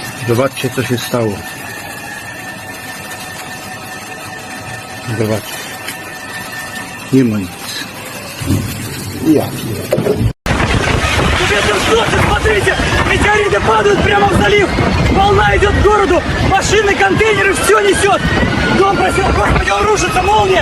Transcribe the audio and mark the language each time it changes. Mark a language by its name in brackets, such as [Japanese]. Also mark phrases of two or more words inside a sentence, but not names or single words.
[Polish] Zobaczcie, co się stało. Zobaczcie. Nie ma nic. Ja. [Russian] Смотрите, метеориты падают прямо в залив. Волна идет к городу. Машины, контейнеры, все несет. Дом просил, господи, он рушится, молния.